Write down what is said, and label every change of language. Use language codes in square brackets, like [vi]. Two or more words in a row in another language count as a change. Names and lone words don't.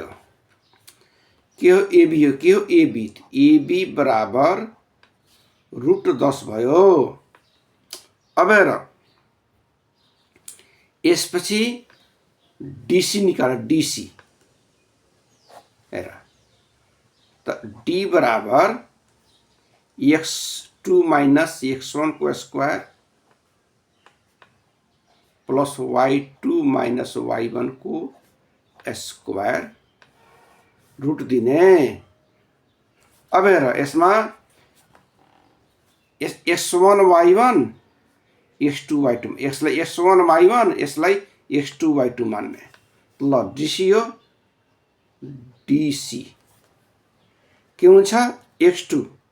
[ne] के हो एबी हो, के हो एबी, एबी बराबर √10 भयो। अब हेर यसपछि डीसी निकाल, डीसी हेर त डी बराबर x2 - x1 को [en] square plus [ne] y2 - y1 को [en] square root [ne] दिने। अब हेर यसमा x1 y1 x2 y2 यसलाई x1 y1 यसलाई x2 y2 मान्ने ल डीसी हो डीसी के हुन्छ x2